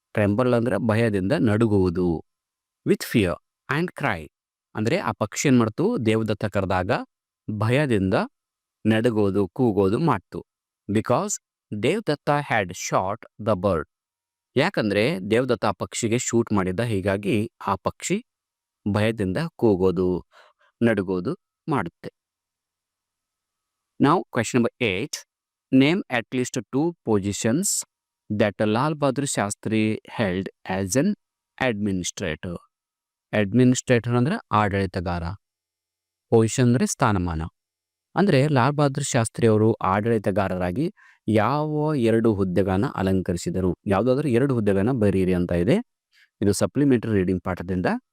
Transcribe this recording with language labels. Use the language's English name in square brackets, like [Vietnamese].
[Kannada] ಟ್ರೆಂಬಲ್ ಅಂದರೆ ಭಯದಿಂದ ನಡುಗುವುದು. [English] with fear and cry [Kannada] ಅಂದರೆ ಆ ಪಕ್ಷಿ ಏನು ಮಾಡ್ತು, ದೇವದತ್ತ ಕರೆದಾಗ ಭಯದಿಂದ ನಡುಗೋದು, ಕೂಗೋದು ಮಾಡ್ತು. [English] Because Devadatta had shot the bird. [Kannada] ಯಾಕಂದ್ರೆ ದೇವದತ್ತ ಆ ಪಕ್ಷಿಗೆ ಶೂಟ್ ಮಾಡಿದ್ದ. ಹೀಗಾಗಿ ಆ ಪಕ್ಷಿ ಭಯದಿಂದ ಕೂಗೋದು, ನಡುಗೋದು ಮಾಡುತ್ತೆ. [English] Now question number 8. Name at least two positions that Lal Bahadur Shastri held as an administrator. [Kannada] Administrator ಅಂದ್ರೆ ಆಡಳಿತಗಾರ, ಪೊಸಿಷನ್ ಅಂದ್ರೆ ಸ್ಥಾನಮಾನ. ಅಂದ್ರೆ ಲಾಲ್ ಬಹದ್ದೂರ್ ಶಾಸ್ತ್ರಿ ಅವರು ಆಡಳಿತಗಾರರಾಗಿ ಯಾವ 2 ಹುದ್ದೆಗಳನ್ನ ಅಲಂಕರಿಸಿದರು? ಯಾವುದಾದ್ರೂ 2 ಹುದ್ದೆಗಳನ್ನ ಬರೀರಿ ಅಂತ ಇದೆ. ಇದು ಸಪ್ಲಿಮೆಂಟರಿ ರೀಡಿಂಗ್ ಪಾಠದಿಂದ.